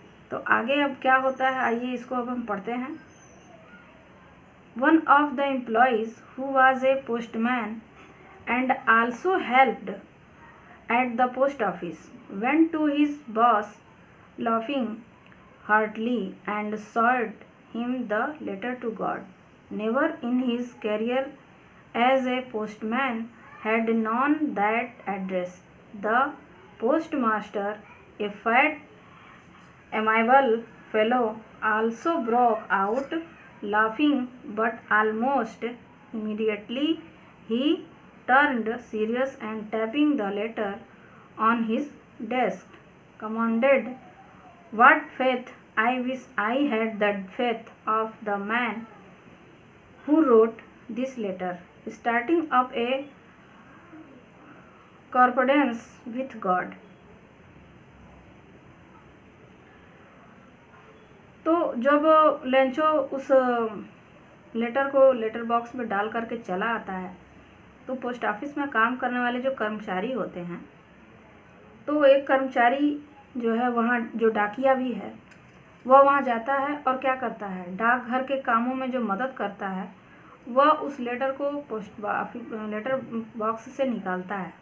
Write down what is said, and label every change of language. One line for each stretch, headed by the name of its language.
Hindi: तो आगे अब क्या होता है, आइए इसको अब हम पढ़ते हैं।
English: One of the employees who was a postman and also helped at the post office went to his boss laughing heartily and showed him the letter to God. Never in his career as a postman had known that address. The postmaster, a fat, amiable fellow, also broke out laughing, but almost immediately he turned serious and tapping the letter on his desk, commanded, "What faith! I wish I had the faith of the man who wrote this letter, starting up a correspondence with God."
Hindi: तो जब Lencho उस letter को letter box में डाल करके चला आता है तो पोस्ट ऑफिस में काम करने वाले जो कर्मचारी होते हैं, तो एक कर्मचारी जो है वहाँ, जो डाकिया भी है, वह वहाँ जाता है और क्या करता है, डाकघर के कामों में जो मदद करता है वह उस लेटर को लेटर बॉक्स से निकालता है।